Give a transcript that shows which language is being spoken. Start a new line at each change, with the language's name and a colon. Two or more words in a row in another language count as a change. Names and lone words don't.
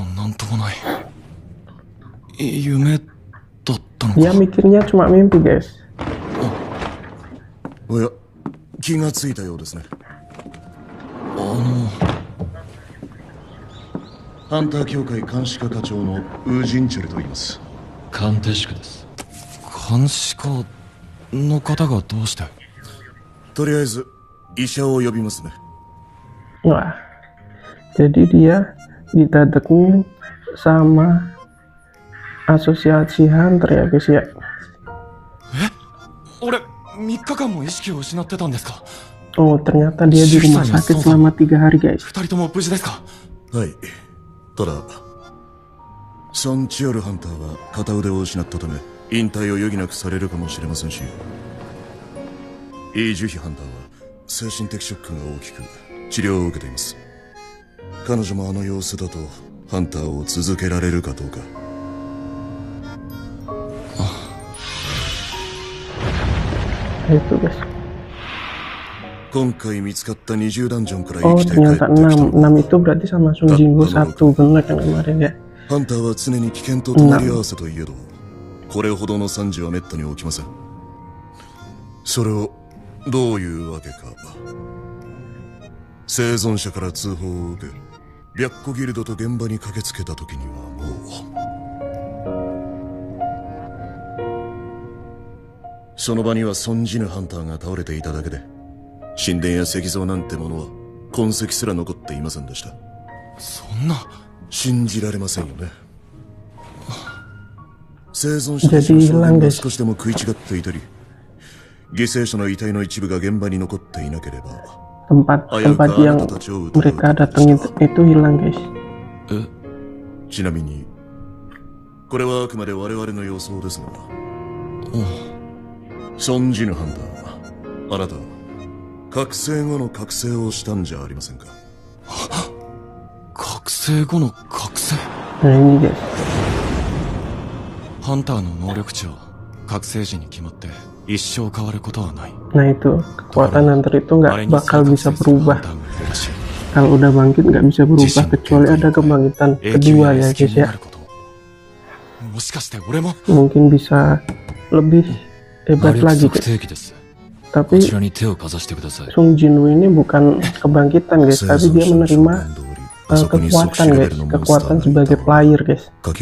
Indonesian: Dia mikirnya cuma mimpi guys.
Japanese: Hunter 協会監視課課長のウージンチェルと言います。鑑定士です。監視課の方がどうして？とりあえず医者を呼びますね。
Indonesian: Wah, jadi dia didadekin sama asosiasi hunter ya guys ya.
Japanese: 俺3日間も意識を失ってたんですか?
Indonesian: Oh, ternyata dia di rumah sakit selama 3 hari guys.
Japanese: 2人とも無事ですか? はい。ただソン・チオルハンターは片腕を失ったため引退を余儀なくされるかもしれませんし、イ・ジュヒハンターは精神的ショックが大きく治療を受けています。彼女もあの様子だとハンターを続けられるかどうか。
Indonesian: Itu guys.
Japanese: 今回見つかった20ダンジョンから
Indonesian: Oh,
Japanese: 生きて帰ってきた
Indonesian: ternyata 6 itu berarti sama Sung Jin Woo 1 bener kan kemarin ya.
Japanese: ハンターは常に危険と隣り合わせといえど、これほどの惨事は滅多に起きません。それをどういうわけか。生存者から通報を受け、白虎ギルドと現場に駆けつけた時にはもう、その場には存じぬハンターが倒れていただけで、神殿や石像なんてものは痕跡すら残っていませんでした。そんな。信じられませんよね。生存者たちの証言が少しでも食い違っていたり、犠牲者の遺体の一部が現場に残っていなければ、
Indonesian: tempat yang mereka datangin itu hilang guys.
Japanese: ちなみにこれはあくまで我々の予想ですが、ソンジヌハンター、あなた覚醒後の覚醒をしたんじゃありませんか？覚醒後の覚醒。
Indonesian: Nah ini guys.
Japanese: ハンターの能力値は覚醒時に決まって一生変わることはない。
Indonesian: Nah itu kekuatan hunter itu nggak bakal bisa berubah. Kalau udah bangkit nggak bisa berubah kecuali ada kebangkitan kedua ya guys ya. Mungkin bisa lebih hebat lagi guys. Tapi Sung Jin Woo ini bukan kebangkitan guys, tapi dia menerima kekuatan guys, kekuatan sebagai player guys.